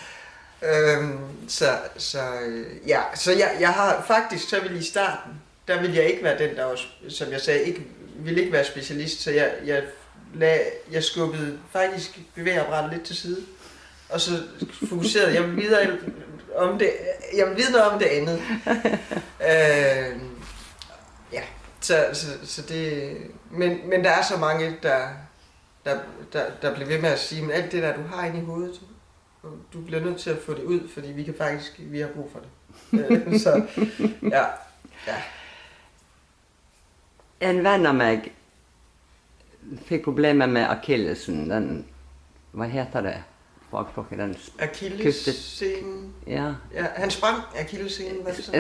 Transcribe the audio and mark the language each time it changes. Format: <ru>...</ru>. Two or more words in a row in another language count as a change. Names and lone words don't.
<da>Så jeg har faktisk, så ville i starten, der ville jeg ikke være den, der også, som jeg sagde, ville ikke være specialist, så jeg skubbede faktisk bevægeapparatet lidt til side, og så fokuserede jeg videre om det, jeg vil vide noget om det andet. Ja, så det, men der er så mange, der bliver ved med at sige, men alt det der, du har inde i hovedet, du bliver nødt til at få det ud, fordi vi har brug for det. Så, ja.</da> <no>En venn av meg fikk problemer med akillesen. Den, hva heter det? Fagspråket, den Akillessenen. Ja,</no> <da>Ja, han sprang akillessenen, hvad er det så?</da>